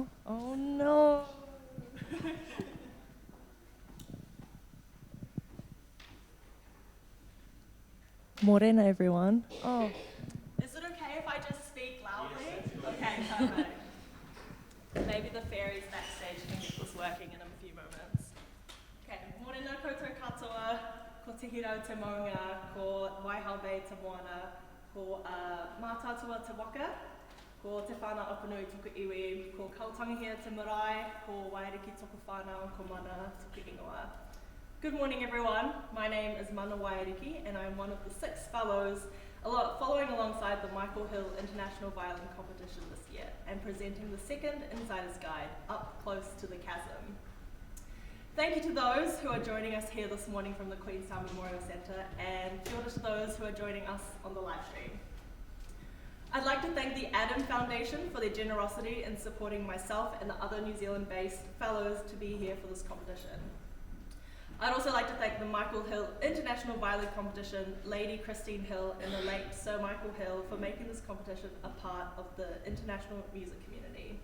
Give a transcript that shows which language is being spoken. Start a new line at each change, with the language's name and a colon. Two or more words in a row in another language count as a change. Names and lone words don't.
English: Oh no. Morena, everyone. Oh. Is it okay if I just speak loudly? Okay, perfect. Maybe the fairies backstage can get this working in a few moments.
Māori: Okay, morena koutou katoa, ko te hirau te maunga, ko Waihariki te moana, ko mātātua te waka, ko te whānau opanui tuku iwi, ko kautangahia te marae, ko Waiariki tuku whānau, ko mana tuku ingoa.
English: Good morning, everyone. My name is Mana Waiariki, and I am one of the 6 fellows following alongside the Michael Hill International Violin Competition this year and presenting the second Insider's Guide, Up Close to the Chasm. Thank you to those who are joining us here this morning from the Queenstown Memorial Centre, and
Māori: kia ora
English: to those who are joining us on the live stream. I'd like to thank the Adam Foundation for their generosity in supporting myself and the other New Zealand-based fellows to be here for this competition. I'd also like to thank the Michael Hill International Violin Competition, Lady Christine Hill and the late Sir Michael Hill for making this competition a part of the international music community.